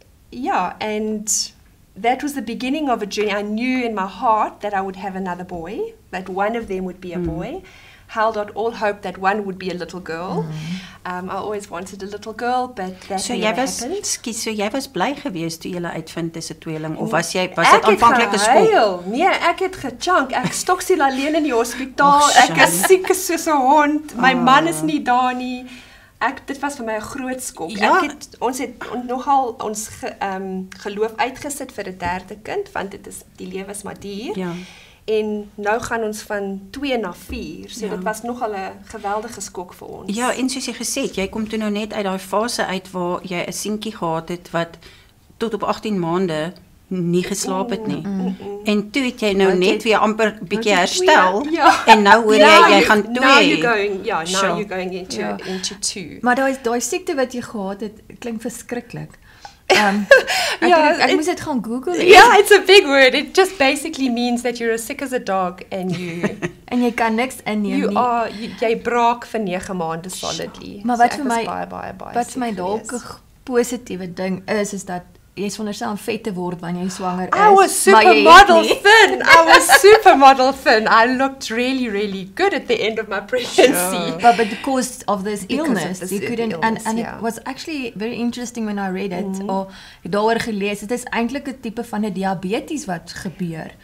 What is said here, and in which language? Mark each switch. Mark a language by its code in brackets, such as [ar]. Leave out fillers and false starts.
[en] Yeah, and that was the beginning of a journey. I knew in my heart that I would have another boy, that one of them would be a boy. Held out all hope that one would be a little girl. I always wanted a little girl, but that never happened. [af] So jy was bly geweest toe jy uitvind dis 'n tweeling, of was dit aanvanklik 'n skok? Nee, ek het gechunk. Ek stoksel alleen in die hospitaal. Ek is siek soos 'n hond. My man is nie daar nie. Dit was vir my 'n groot skok. Ja. Ons het nogal ons geloof uitgesit vir 'n derde kind, want die lewe is maar duur. Ja. En nou gaan ons van 2 na 4, so dit was nogal 'n geweldige skok vir ons. Ja, en soos jy gesê het, jy kom toe nou net uit daai fase uit waar jy 'n seentjie gehad het wat tot op 18 maande nie geslaap het nie. En toe het jy nou net weer amper bietjie herstel, en nou hoor jy gaan 2. [en] Now you're going into 2. [af] Maar daai siekte wat jy gehad het, klink verskriklik. Ek moes dit gaan Google. [en] Yeah, it's a big word. It just basically means that you're as sick as a dog and you [af] en jy kan niks inneem nie. Jy braak vir 9 maande solidly. Maar wat vir my dalk 'n positiewe ding is dat jy is veronderstel om vet te word wanneer jy swanger is. [en] I was supermodel thin. I was supermodel thin. I looked really, really good at the end of my pregnancy. But because of this illness, you couldn't. And it was actually very interesting when I read it, or [af] daaroor gelees. Dit is eintlik 'n tipe van 'n diabetes wat gebeur.